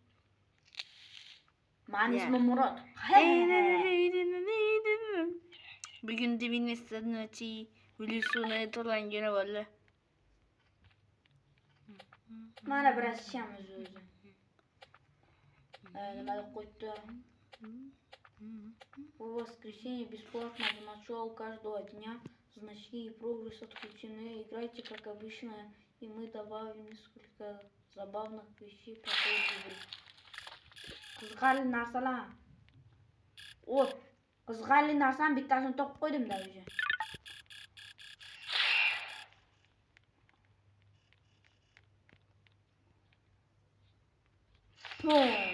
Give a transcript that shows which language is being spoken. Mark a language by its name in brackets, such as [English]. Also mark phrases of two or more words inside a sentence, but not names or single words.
[Uzbek] Mani ismim Murod. Bugun 99-chi Wilson'ni tug'ilgan kuni bo'ldi. Mana biroz ishamiz o'zi. Nima deb qo'ydi? [Russian] В воскресенье бесплатно в начало каждого дня значки и прогресс отключены. Играйте как обычно, и мы добавим несколько забавных вещей по ходу игры. [Uzbek] Qiziqarli narsalar. Qiziqarli narsani bittasini topib qo'ydim-da o'zi. Pum.